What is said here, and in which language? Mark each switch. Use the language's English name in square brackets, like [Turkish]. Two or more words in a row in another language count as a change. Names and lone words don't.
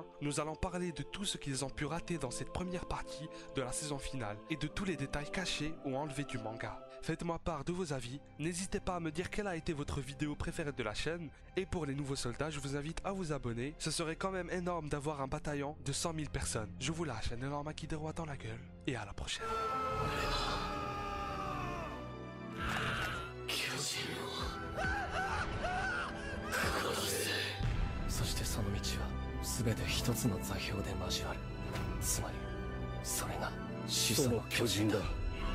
[French] Nous allons parler de tout ce qu'ils ont pu rater dans cette première partie de la saison finale et de tous les détails cachés ou enlevés du manga. Faites-moi part de vos avis, n'hésitez pas à me dire quelle a été votre vidéo préférée de la chaîne, et pour les nouveaux soldats, je vous invite à vous abonner, ce serait quand même énorme d'avoir un bataillon de 100 000 personnes. Je vous lâche un énorme acquis de roi dans la gueule, et à la prochaine. [Japanese] そしてその道は全て一つの座標で交わる。つまりそれが始祖の巨人だ。